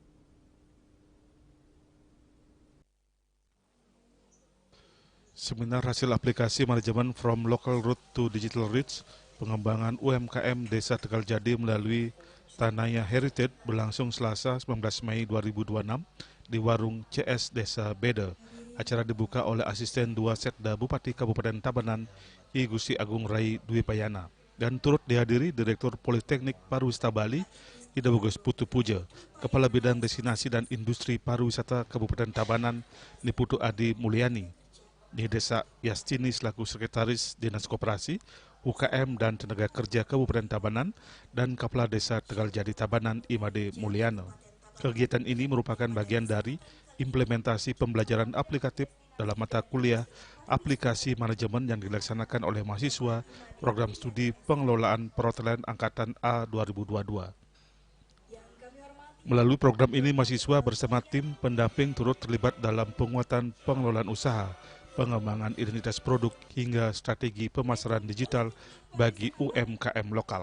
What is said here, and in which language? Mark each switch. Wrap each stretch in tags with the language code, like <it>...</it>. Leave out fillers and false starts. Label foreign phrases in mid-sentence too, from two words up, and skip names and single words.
<id>Seminar hasil aplikasi manajemen From Local Root to Digital Reach, pengembangan UMKM Desa Tegaljadi melalui Tanaya Heritage berlangsung Selasa 19 Mei 2026 di Warung CS Desa Bede. Acara dibuka oleh Asisten 2 Setda Bupati Kabupaten Tabanan, I Gusti Agung Rai Dwi Payana, dan turut dihadiri Direktur Politeknik Pariwisata Bali, Ida Bagus Putu Puja, Kepala Bidang Destinasi dan Industri Pariwisata Kabupaten Tabanan, Niputu Adi Mulyani, di Desa Yastini selaku Sekretaris Dinas Koperasi, UKM dan Tenaga Kerja Kabupaten Tabanan, dan Kepala Desa Tegaljadi Tabanan, Imade Mulyano. Kegiatan ini merupakan bagian dari implementasi pembelajaran aplikatif dalam mata kuliah aplikasi manajemen yang dilaksanakan oleh mahasiswa Program Studi Pengelolaan Perhotelan Angkatan A 2022. Melalui program ini, mahasiswa bersama tim pendamping turut terlibat dalam penguatan pengelolaan usaha, pengembangan identitas produk, hingga strategi pemasaran digital bagi UMKM lokal.</id>